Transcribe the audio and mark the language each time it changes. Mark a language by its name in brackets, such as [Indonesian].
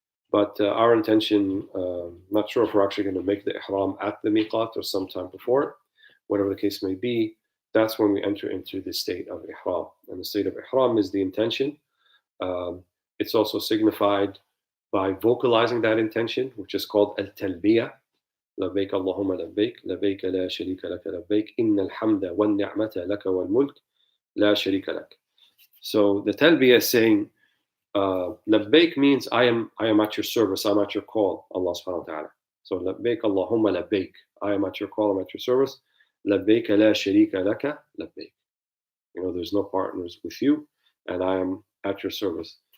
[English] But our intention, not sure if we're actually going to make the ihram at the miqat or sometime before it, whatever the case may be, that's when we enter into the state of ihram. And the state of ihram is the intention. It's also signified by vocalizing that intention, which is called al-talbiyah. [Arabic] لبيك اللهم لبيك لبيك لا شريك لك لبيك إن الحمد والنعمة لك والملك لا شريك لك. [English] So the talbiyah is saying, labbaik means I am at your service, I'm at your call, Allah subhanahu wa ta'ala. So labbaik Allahumma labbaik. I am at your call, I'm at your service. Labbaik la sharika laka labbaik. There's no partners with you, and I am at your service.